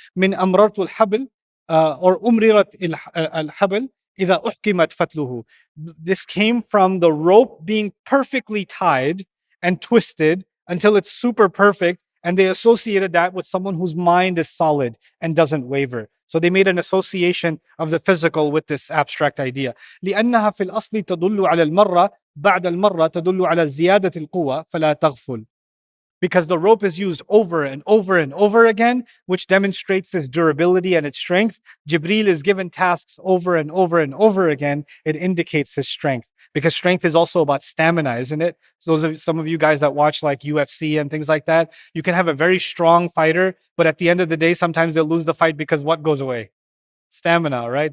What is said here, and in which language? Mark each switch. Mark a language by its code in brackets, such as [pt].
[ar] مِنْ أَمْرَرْتُ الْحَبْلِ [en] or [ar] أُمْرِرَتْ الْحَبْلِ إِذَا أُحْكِمَتْ فَتْلُهُ. [en] This came from the rope being perfectly tied and twisted until it's super perfect. And they associated that with someone whose mind is solid and doesn't waver. So they made an association of the physical with this abstract idea. [ar] لأنها في الأصل تدل على المرة بعد المرة تدل على زيادة القوة فلا تغفل. [en] Because the rope is used over and over and over again, which demonstrates its durability and its strength. Jibreel is given tasks over and over and over again. It indicates his strength. Because strength is also about stamina, isn't it? So some of you guys that watch like UFC and things like that, you can have a very strong fighter, but at the end of the day, sometimes they'll lose the fight because what goes away? Stamina, right?